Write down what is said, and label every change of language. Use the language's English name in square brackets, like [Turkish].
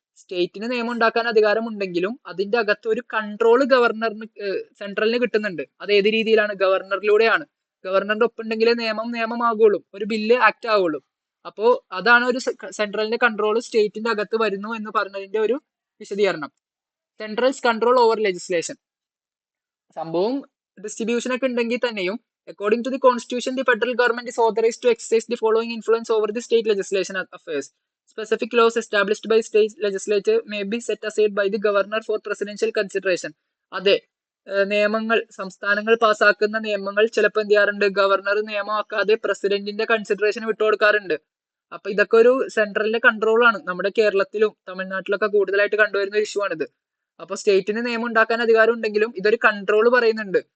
[Malayalam] സ്റ്റേറ്റിന് നിയമം ഉണ്ടാക്കാൻ അധികാരമുണ്ടെങ്കിലും അതിന്റെ അകത്ത് ഒരു കൺട്രോൾ ഗവർണറിന് സെൻട്രലിന് കിട്ടുന്നുണ്ട്. അത് ഏത് രീതിയിലാണ്? ഗവർണറിലൂടെയാണ്. ഗവർണറിന്റെ ഒപ്പുണ്ടെങ്കിലേ നിയമമാകുള്ളൂ, ഒരു ബില്ല് ആക്ട് ആവുള്ളൂ. അപ്പോ അതാണ് ഒരു സെൻട്രലിന്റെ കൺട്രോൾ സ്റ്റേറ്റിന്റെ അകത്ത് വരുന്നു എന്ന് പറഞ്ഞതിന്റെ ഒരു വിശദീകരണം. [English] Centrals control over legislation. [Malayalam] സംഭവം ഡിസ്ട്രിബ്യൂഷൻ ഒക്കെ ഉണ്ടെങ്കിൽ തന്നെയും [English] according to the constitution the federal government is authorized to exercise the following influence over the state legislation affairs. Specific laws established by state legislature may be set aside by the governor for presidential consideration. [Malayalam] അതെ, നിയമങ്ങൾ സംസ്ഥാനങ്ങൾ പാസ്സാക്കുന്ന നിയമങ്ങൾ ചിലപ്പോൾ എന്ത് ചെയ്യാറുണ്ട്? Governor നിയമമാക്കാതെ പ്രസിഡന്റിന്റെ consideration വിട്ടുകൊടുക്കാറുണ്ട്. അപ്പൊ ഇതൊക്കെ ഒരു സെൻട്രലിന്റെ കൺട്രോൾ ആണ്. നമ്മുടെ കേരളത്തിലും തമിഴ്നാട്ടിലൊക്കെ കൂടുതലായിട്ട് കണ്ടുവരുന്ന ഒരു ഇഷ്യൂ ആണിത്. അപ്പൊ സ്റ്റേറ്റിന് നിയമം ഉണ്ടാക്കാൻ അധികാരം ഉണ്ടെങ്കിലും ഇതൊരു കൺട്രോൾ പറയുന്നുണ്ട്.